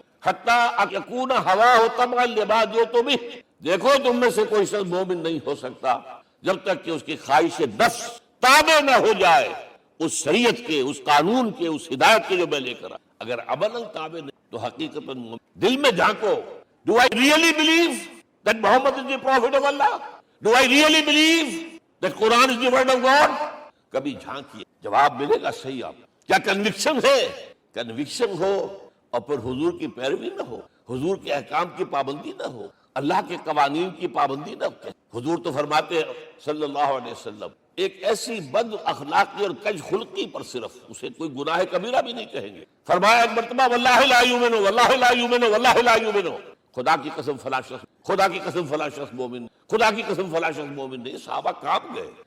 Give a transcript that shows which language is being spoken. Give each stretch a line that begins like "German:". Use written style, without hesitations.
Arabic: حتی یکون ہواہ تبعا لما جئت بہ،
Urdu: دیکھو تم میں سے کوئی شخص مومن نہیں ہو سکتا جب تک کہ اس کی خواہش نفس تابع نہ ہو جائے اس شریعت کے، اس قانون کے، اس ہدایت کے جو میں لے کر آیا۔ اگر عملاً تابع نہیں تو حقیقتاً دل میں جھانکو،
English: do I really believe that Muhammad is the prophet of Allah? Do I really believe that Quran is the word of God?
Urdu: کبھی جھانکیے، جواب ملے گا صحیح۔ آپ کیا کنوکشن ہے؟ کنوکشن ہو اور پھر حضور کی پیروی نہ ہو، حضور کے احکام کی پابندی نہ ہو، اللہ کے قوانین کی پابندی نہ ہو۔ حضور تو فرماتے ہیں صلی اللہ علیہ وسلم ایک ایسی بد اخلاقی اور کج خلقی پر صرف اسے کوئی گناہ کبیرہ بھی نہیں کہیں گے۔ فرمایا ایک مرتبہ
Arabic: واللہ لا یؤمن، واللہ لا یؤمن،
Urdu: واللہ لا یؤمن، خدا کی قسم فلاں شخص، خدا کی قسم فلاں شخص مومن، خدا کی قسم فلاں شخص مومن نہیں۔ صحابہ کانپ گئے،